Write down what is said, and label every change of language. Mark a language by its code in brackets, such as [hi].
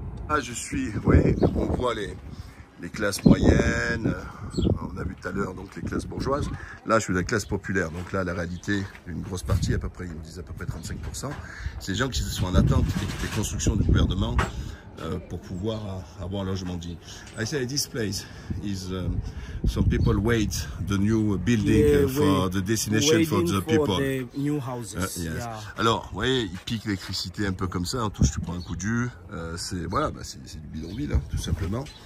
[fr] Ah, je suis, oui, on voit les classes moyennes, on a vu tout à l'heure donc les classes bourgeoises. Là, je suis de la classe populaire, donc là, la réalité, une grosse partie, à peu près, ils me disent à peu près 35%, c'est des gens qui sont en attente des constructions du gouvernement pour pouvoir avoir un logement digne. [en] I say this place is some people wait the new building for the destination for the people. The new houses. Yes. Yeah. [fr] Alors, vous voyez, ils piquent l'électricité un peu comme ça, en touche, tu prends un coup de jus, c'est voilà, bah, c'est du bidonville, hein, tout simplement.